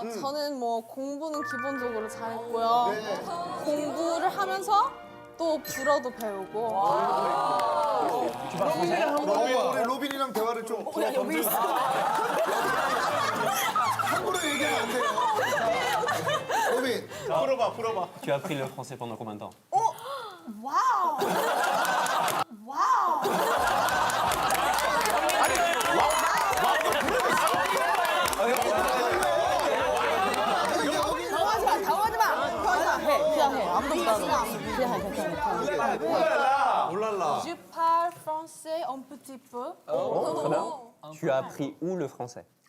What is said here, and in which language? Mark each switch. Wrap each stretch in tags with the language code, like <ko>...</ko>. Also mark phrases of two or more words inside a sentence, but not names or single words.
<ko>저는 뭐 공부는 기본적으로 잘했고요. 공부를 하면서 또 불어도 배우고. 우리 로빈이랑 대화를 좀. 함부로 얘기하면 안 돼요. 로빈. 풀어봐.</ko> <fr>Tu as appris le français pendant combien de temps?</fr> <ko>와우. 당황하지 마. 그냥 해. 아무도 못하잖아. 그냥 해. 괜찮아. 올랄라.</ko> <fr>Je parle français un petit peu. Très bien. Tu as appris où le français?</fr>